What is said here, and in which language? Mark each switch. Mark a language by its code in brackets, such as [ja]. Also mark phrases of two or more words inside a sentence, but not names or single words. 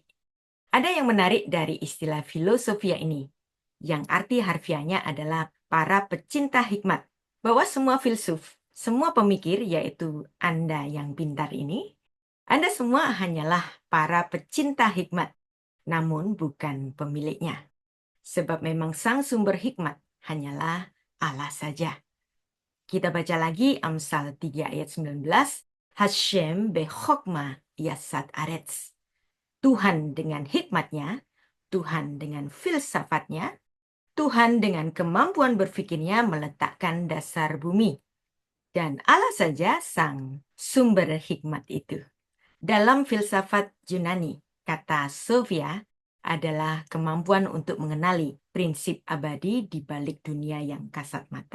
[id] Ada yang menarik dari istilah filosofia ini, yang arti harfiahnya adalah para pecinta hikmat, bahwa semua filsuf, semua pemikir, yaitu Anda yang pintar ini, Anda semua hanyalah para pecinta hikmat, namun bukan pemiliknya. Sebab memang sang sumber hikmat hanyalah Allah saja. Kita baca lagi Amsal 3 ayat 19. [he] השם בחכמה יסד ארץ. [id] Tuhan dengan hikmatnya, Tuhan dengan filsafatnya, Tuhan dengan kemampuan berfikirnya meletakkan dasar bumi. Dan Allah saja sang sumber hikmat itu. Dalam filsafat Yunani, kata Sophia adalah kemampuan untuk mengenali prinsip abadi di balik dunia yang kasat mata.